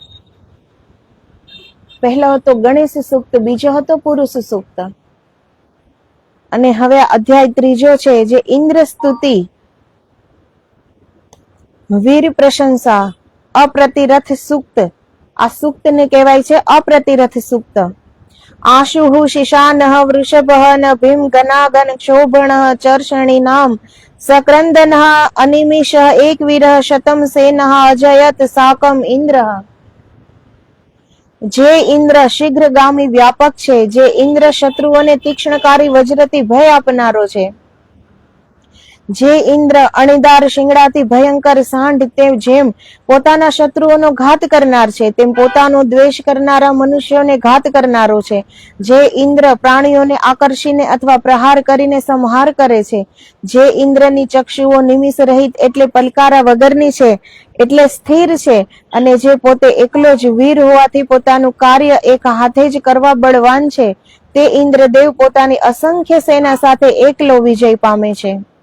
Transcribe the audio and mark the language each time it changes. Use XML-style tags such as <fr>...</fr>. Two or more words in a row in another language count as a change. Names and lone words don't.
<gu>પહેલો હતો ગણેશ સૂક્ત, બીજો હતો પુરુષ સૂક્ત, અને હવે અધ્યાય ત્રીજો છે જે ઇન્દ્ર સ્તુતિ, વીર પ્રશંસા, અપ્રતિરથ સૂક્ત. આ સૂક્તને કહેવાય છે અપ્રતિરથ સૂક્ત.</gu> <sa>आशुः शिशानः वृषभः न भीम गनागन क्षोभणः चर्षणीनाम सक्रंदनः अनिमिषः एकवीरः शतम सेनः अजयत साकम इंद्रः।</sa> <gu>જે ઇન્દ્ર શીઘ્રગામી વ્યાપક છે, જે ઇન્દ્ર શત્રુઓને તીક્ષ્ણકારી વજ્રથી ભય આપનારો છે, જે ઇન્દ્ર અણીદાર શિંગડાથી ભયંકર સાંઢ તે જેમ પોતાના શત્રુઓનો ઘાત કરનાર છે, તેમ પોતાનો દ્વેષ કરનારા મનુષ્યોને ઘાત કરનારો છે, જે ઇન્દ્ર પ્રાણીઓને આકર્ષીને અથવા પ્રહાર કરીને સંહાર કરે છે, જે ઇન્દ્રની ચક્ષુઓ નિમિષ રહિત એટલે પલકારા વગરની છે, એટલે સ્થિર છે, અને જે પોતે એકલો જ વીર હોવાથી પોતાનું કાર્ય એક હાથે જ કરવા બળવાન છે, તે ઇન્દ્રદેવ પોતાની અસંખ્ય સેના સાથે એકલો વિજય પામે છે.</gu>